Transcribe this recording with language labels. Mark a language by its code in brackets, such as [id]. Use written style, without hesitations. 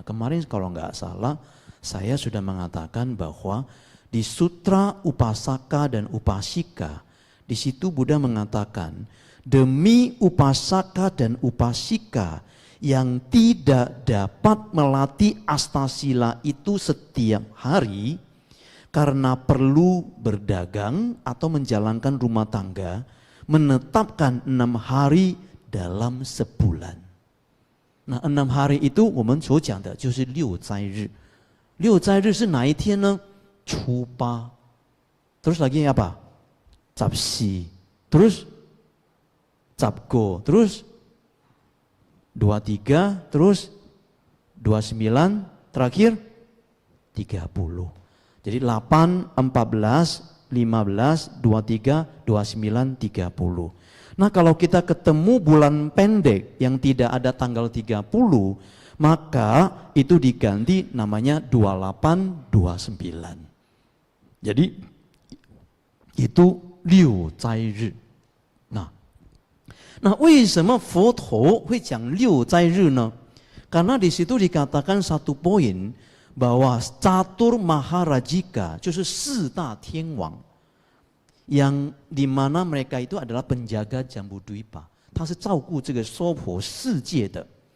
[id] Kemarin kalau enggak salah saya sudah mengatakan bahwa di sutra Upasaka dan Upasika di situ Buddha mengatakan demi upasaka dan upasika yang tidak dapat melatih astasila itu setiap hari karena perlu berdagang atau menjalankan rumah tangga, menetapkan 6 hari dalam sebulan. Nah, 6 hari itu [zh] 我们所讲的就是六斋日。六斋日是哪一天呢？初八。 [id] Terus lagi apa? [zh] 14. [id] Terus Sabko, terus 23, terus 29, terakhir 30. Jadi 8, 14, 15, 23, 29, 30. Nah, kalau kita ketemu bulan pendek yang tidak ada tanggal 30, maka itu diganti namanya 28, 29. Jadi itu liu zai ri. Nah, [zh] 为什么佛陀会讲六斋日呢？ [id] Karena di situ dikatakan satu poin bahwa Catur Maharajika, [zh] 就是四大天王, [id] yang dimana mereka itu adalah penjaga Jambudwipa. [zh] 他是照顾这个娑婆世界的.